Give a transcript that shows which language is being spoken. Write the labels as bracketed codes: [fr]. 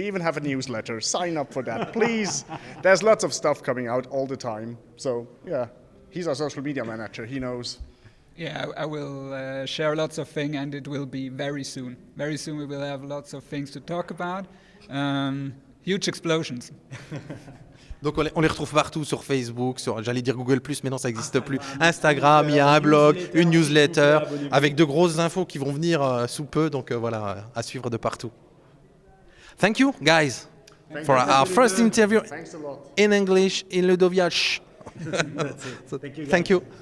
[en] We even have a newsletter, sign up for that, please. There's lots of stuff coming out all the time. So yeah, he's our social media manager, he knows. Yeah, I will share lots of things, and it will be very soon. Very soon we will have lots of things to talk about. Huge explosions. [fr] Donc on les retrouve partout sur Facebook, j'allais dire Google+, mais non, ça n'existe plus. Instagram, il y a un blog, une newsletter, avec de grosses infos qui vont venir sous peu. Donc voilà, à suivre de partout. [en] Thank you, guys, for our first interview in English in Ludovia. Thank you.